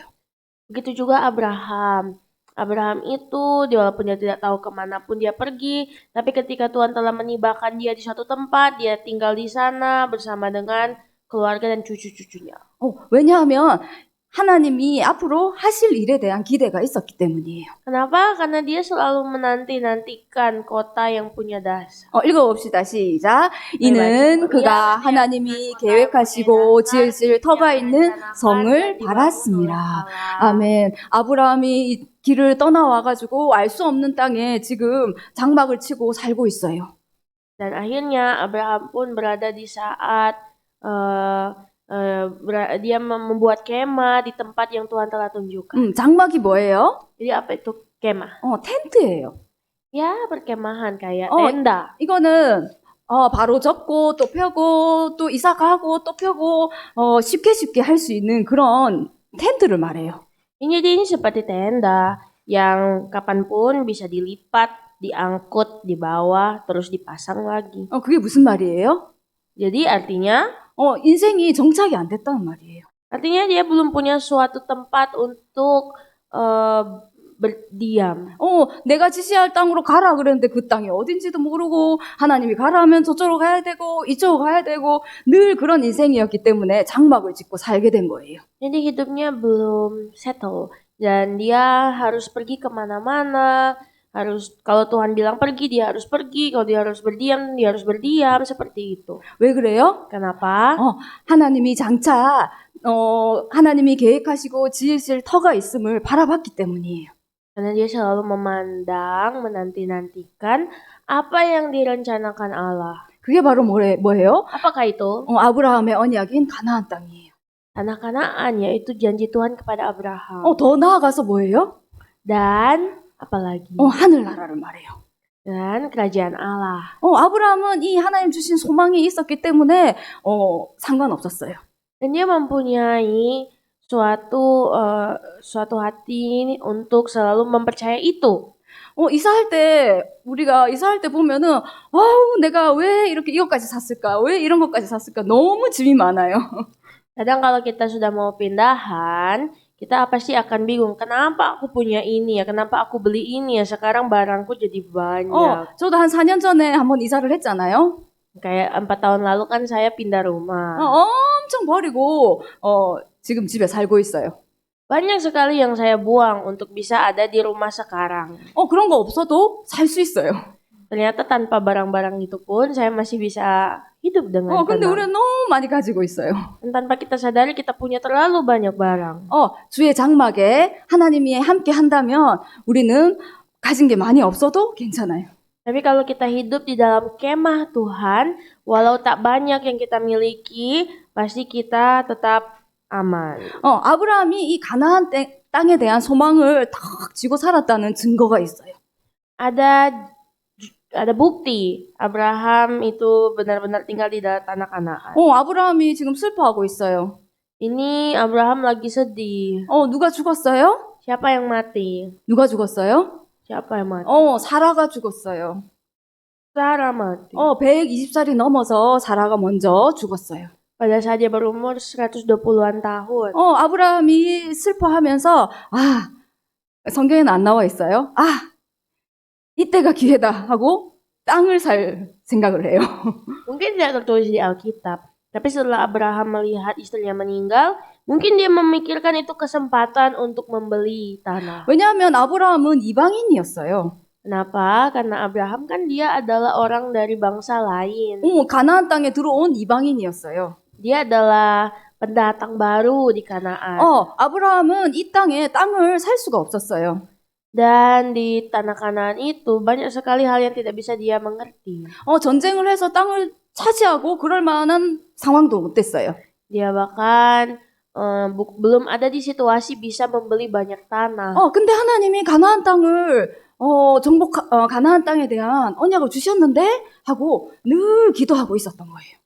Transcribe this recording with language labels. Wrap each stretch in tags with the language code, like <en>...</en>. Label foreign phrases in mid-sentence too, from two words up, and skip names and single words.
<id>Begitu juga Abraham. Abraham itu walaupun dia tidak tahu kemanapun dia pergi, tapi ketika Tuhan telah menibahkan dia di suatu tempat, dia tinggal di sana bersama dengan keluarga dan cucu-cucunya.</id> <ko>왜냐하면 하나님이 앞으로 하실 일에 대한 기대가 있었기 때문이에요.</ko> <id>Kenapa? Karena dia selalu menanti-nantikan kota yang punya dasar.</id> <ko>읽어봅시다. 시작. 이는 그가 하나님이 계획하시고 지으실 터가 있는 성을 바랐습니다. 아멘. 아브라함이 이 길을 떠나와가지고 알 수 없는 땅에 지금 장막을 치고 살고 있어요.</ko> <id>Dan akhirnya Abraham pun berada di saat dia membuat kemah di tempat yang Tuhan telah tunjukkan.</id> <ko>장막이 뭐예요?</ko> <id>Jadi apa itu kemah?</id> <ko>텐트예요.</ko> <id>Ya, perkemahan kayak 어, tenda.</id> <ko>이거는 바로 접고 또 펴고 또 이사 가고 또 펴고 쉽게 할 수 있는 그런 텐트를 말해요.</ko> <id>Ini seperti tenda yang kapanpun bisa dilipat, diangkut, dibawa, terus dipasang lagi.</id> <ko>그게 무슨 말이에요?</ko> <id>Jadi artinya</id> <ko>인생이 정착이 안 됐다는 말이에요.</ko> <id>dia belum punya suatu tempat untuk berdiam.</id> <ko>내가 지시할 땅으로 가라 그랬는데 그 땅이 어딘지도 모르고 하나님이 가라 하면 저쪽으로 가야 되고 이쪽으로 가야 되고 늘 그런 인생이었기 때문에 장막을 짓고 살게 된 거예요.</ko> <id>Jadi hidupnya belum settle dan dia harus pergi kemana-mana. Kalau Tuhan bilang pergi, dia harus pergi. Kalau dia harus berdiam, seperti itu.</id> <ko>왜 그래요?</ko> <id>Kenapa?</id> <ko>하나님이 장차 하나님이 계획하시고 지으실 터가 있음을 바라봤기 때문이에요.</ko> <id>Karena dia selalu memandang, menanti-nantikan apa yang direncanakan Allah.</id> <ko>그게 바로 뭐예요?</ko> <id>Apakah itu?</id> <ko>아브라함의 언약인 가나안 땅이에요.</ko> <id>Tanah Kanaan, yaitu janji Tuhan kepada Abraham.</id> <ko>더 나아가서 뭐예요?</ko> <id>Dan apalagi?</id> <ko>하늘나라를 말해요.</ko> <id>Dan kerajaan Allah.</id> <ko>아브라함은 이 하나님 주신 소망이 있었기 때문에 상관없었어요.</ko> <id>Dan dia mempunyai suatu hati untuk selalu mempercayai itu.</id> <ko>우리가 이사할 때 보면은, 와우, 내가 왜 이렇게 이것까지 샀을까? 왜 이런 것까지 샀을까? 너무 짐이 많아요.</ko> <id>Kadang kalau kita sudah mau pindahan, kita pasti akan bingung, kenapa aku punya ini ya, kenapa aku beli ini ya, sekarang barangku jadi banyak.</id> <ko>저도 한 4년 전에 한번 이사를 했잖아요.</ko> <id>Kayak 4 tahun lalu kan saya pindah rumah.</id> <ko>엄청 버리고, 지금 집에 살고 있어요.</ko> <id>Banyak sekali yang saya buang untuk bisa ada di rumah sekarang.</id> <ko>그런 거 없어도 살 수 있어요.</ko> <id>Ternyata tanpa barang-barang itu pun saya masih bisa hidup dengan</id> <ko>근데</ko> <id>tenang.</id> <ko>우리는 너무 많이 가지고 있어요.</ko> <id>Dan tanpa kita sadari kita punya terlalu banyak barang.</id> <ko>주의 장막에 하나님이 함께 한다면 우리는 가진 게 많이 없어도 괜찮아요.</ko> <id>Tapi kalau kita hidup di dalam kemah Tuhan, walau tak banyak yang kita miliki, pasti kita tetap aman.</id> <ko>아브라함이 이 가나안 땅에 대한 소망을 탁 쥐고 살았다는 증거가 있어요.</ko> <id>Ada bukti Abraham itu benar-benar tinggal di dalam tanah Kanaan.</id> <ko>아브라함이 지금 슬퍼하고 있어요.</ko> <id>Ini Abraham lagi sedih.</id> <ko>누가 죽었어요?</ko> <id>Siapa yang mati?</id> <ko>누가 죽었어요?</ko> <id>Siapa yang mati?</id> <ko>사라가 죽었어요.</ko> <id>Sarah mati.</id> <ko>120살이 넘어서 사라가 먼저 죽었어요.</ko> <id>Pada saat dia berumur 120-an tahun.</id> <ko>아브라함이 슬퍼하면서 성경에는 안 나와 있어요. 이때가 기회다 하고 땅을 살 생각을 해요.</ko> <id>Mungkin tidak tertulis di Alkitab. Tapi setelah Abraham melihat istrinya meninggal, mungkin dia memikirkan itu kesempatan untuk membeli tanah.</id> <ko>왜냐하면 아브라함은 이방인이었어요.</ko> <id>Kenapa? Karena Abraham kan dia adalah orang dari bangsa lain.</id> <ko>가나안 땅에 들어온 이방인이었어요.</ko> <id>Dia adalah pendatang baru di Kanaan.</id> <ko>아브라함은 이 땅에 땅을 살 수가 없었어요.</ko> <id>Dan di tanah Kanaan itu banyak sekali hal yang tidak bisa dia mengerti.</id> <ko>전쟁을 해서 땅을 차지하고 그럴 만한 상황도 못 됐어요.</ko> <id>Dia bahkan belum ada di situasi bisa membeli banyak tanah.</id> <ko>근데 하나님이 가나안 땅을 가나안 땅에 대한 언약을 주셨는데 하고 늘 기도하고 있었던 거예요.</ko>